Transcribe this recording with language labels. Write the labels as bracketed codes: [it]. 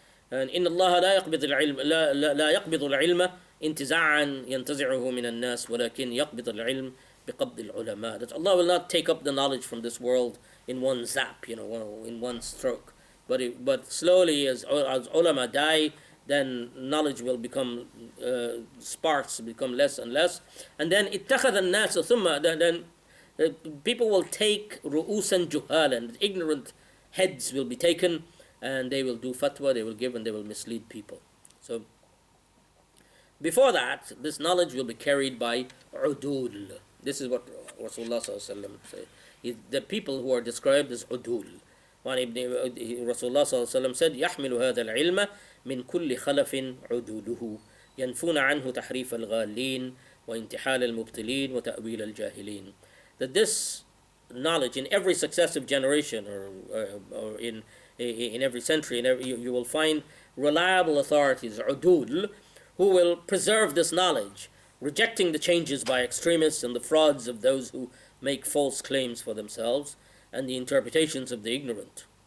[en] And [ar] إن الله لا يقبض العلم انتزاعا ينتزعه من الناس ولكن يقبض العلم بقبض العلماء. [en] That Allah will not take up the knowledge from this world in one zap, in one stroke. But slowly as ulama die, then knowledge will become sparse, become less and less. And then [ar] اتخذ الناس ثم [en] then people will take ru'usan juhalan, ignorant heads will be taken, and they will do fatwa, they will give, and they will mislead people. So before that, this knowledge will be carried by udul. This is what Rasulullah said. The people who are described as udul. Rasulullah said, [ar] يحمل هذا العلم من كل خلف عدوله ينفون عنه تحريف الغالين وانتحال المبتلين وتأويل الجاهلين. [en] That this knowledge in every successive generation or in every century, you will find reliable authorities, udul, who will preserve this knowledge, rejecting the changes by extremists and the frauds of those who make false claims for themselves and the interpretations of the ignorant.